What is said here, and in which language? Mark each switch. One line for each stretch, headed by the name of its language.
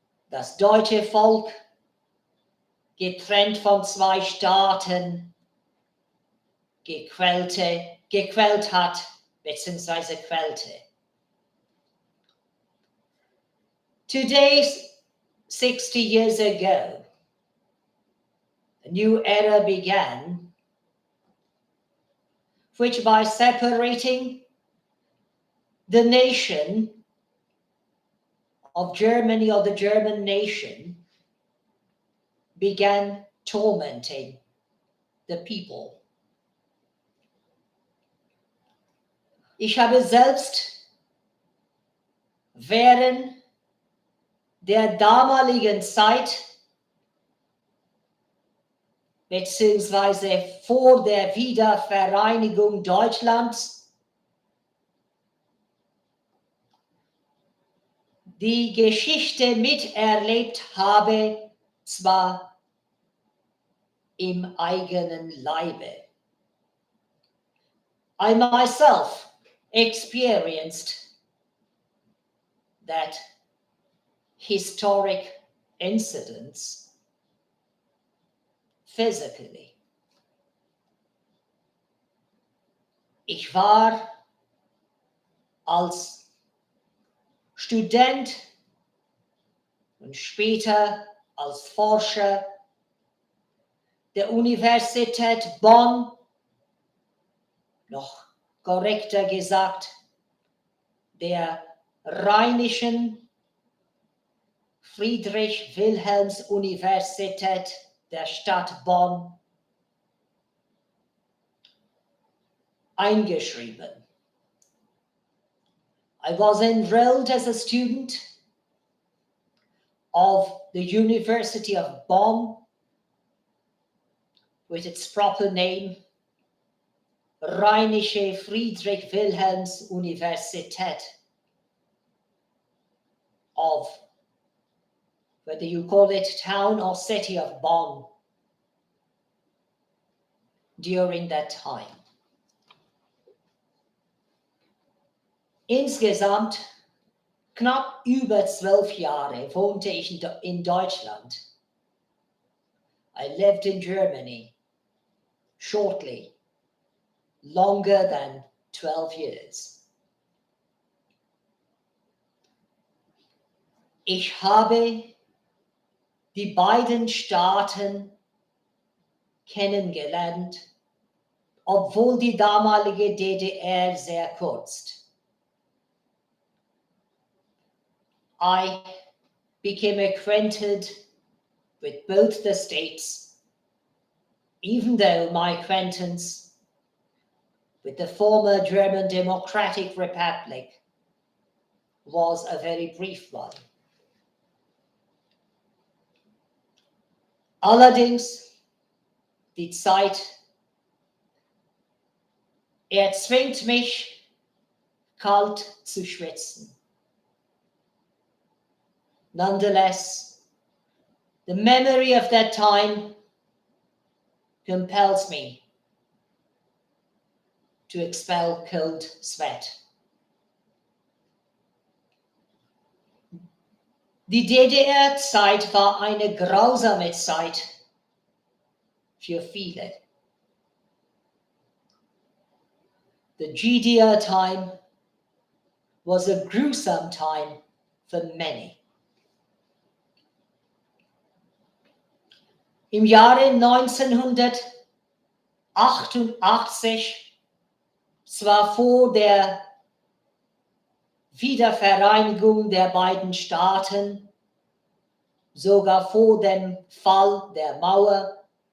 German: das deutsche Volk, getrennt von 2 Staaten, gequält hat bzw. quälte.
English: Today, 60 years ago, a new era began, which by separating the nation of Germany, or the German nation, began tormenting the people.
German: Ich habe selbst während der damaligen Zeit beziehungsweise vor der Wiedervereinigung Deutschlands die Geschichte miterlebt habe, zwar im eigenen Leibe.
English: I myself experienced that historic incidents physically.
German: Ich war als Student und später als Forscher der Universität Bonn, noch korrekter gesagt, der Rheinischen Friedrich-Wilhelms-Universität der Stadt Bonn eingeschrieben.
English: I was enrolled as a student of the University of Bonn with its proper name, Rheinische Friedrich-Wilhelms-Universität of, whether you call it town or city of Bonn, during that time.
German: Insgesamt knapp über 12 Jahre wohnte ich in Deutschland.
English: I lived in Germany shortly, longer than 12 years.
German: Ich habe die beiden Staaten kennengelernt, obwohl die damalige DDR sehr kurz.
English: I became acquainted with both the states, even though my acquaintance with the former German Democratic Republic was a very brief one.
German: Allerdings, die Zeit erzwingt mich, kalt zu schwitzen.
English: Nonetheless, the memory of that time compels me to expel cold sweat.
German: Die DDR-Zeit war eine grausame Zeit für viele.
English: The GDR time was a gruesome time for many.
German: Im Jahre 1988, zwar vor der Wiedervereinigung der beiden Staaten, sogar vor dem Fall der Mauer,